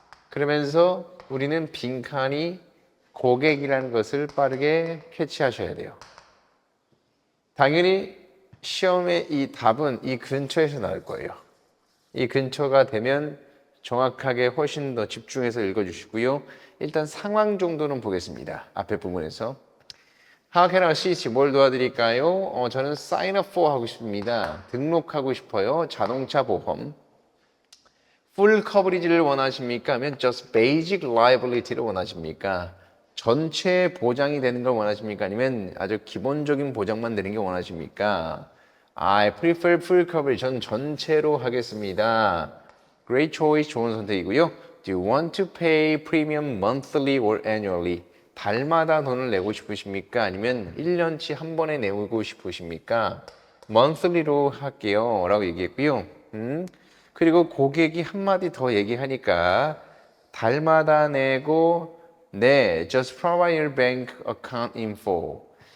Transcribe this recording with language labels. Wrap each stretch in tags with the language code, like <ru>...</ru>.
<ko>그러면서 우리는 빈칸이 고객이라는 것을 빠르게 캐치하셔야 돼요. 당연히 시험의 이 답은 이 근처에서 나올 거예요. 이 근처가 되면 정확하게 훨씬 더 집중해서 읽어주시고요. 일단 상황 정도는 보겠습니다. 앞에 부분에서.</ko> <en>How can I assist you?</en> <ko>뭘 도와드릴까요? 저는 sign up for 하고 싶습니다. 등록하고 싶어요. 자동차 보험.</ko> <en>Full coverage를</en> <ko>원하십니까? 아니면</ko> <en>just basic liability를 원하십니까?</en> <ko>전체 보장이 되는 걸 원하십니까? 아니면 아주 기본적인 보장만 되는 게 원하십니까?</ko> <en>I prefer full coverage.</en> <ko>전 전체로 하겠습니다.</ko> <en>Great choice.</en> <ko>좋은 선택이고요.</ko> <en>Do you want to pay premium monthly or annually?</en> <ko>달마다 돈을 내고 싶으십니까? 아니면 1년치 한 번에 내고 싶으십니까? monthly로 할게요. 라고 얘기했고요. 그리고 고객이 한마디 더 얘기하니까 달마다 내고 네,</ko> <en>just provide your bank account info.</en>